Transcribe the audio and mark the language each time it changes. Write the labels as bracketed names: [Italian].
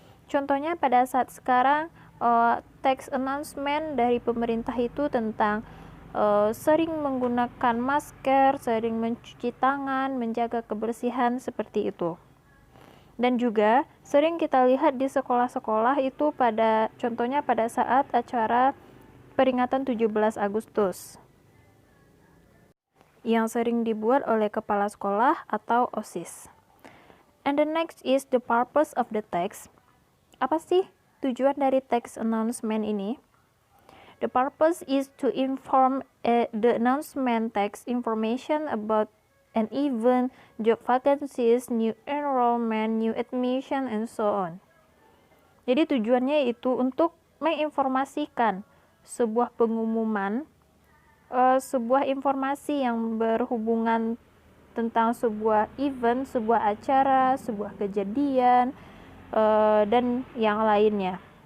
[Indonesian] Contohnya pada saat sekarang, text announcement dari pemerintah itu tentang sering menggunakan masker, sering mencuci tangan, menjaga kebersihan, seperti itu. Dan juga sering kita lihat di sekolah-sekolah itu contohnya pada saat acara peringatan 17 Agustus yang sering dibuat oleh kepala sekolah atau OSIS. [English] And the next is the purpose of the text. [Indonesian] Apa sih tujuan dari text announcement ini? [English] The purpose is to inform the announcement text information about an event, job vacancies, new enrollment, new admission, and so on. [Indonesian] Jadi tujuannya itu untuk menginformasikan sebuah pengumuman, sebuah informasi yang berhubungan tentang sebuah event, sebuah acara, sebuah kejadian, dan yang lainnya.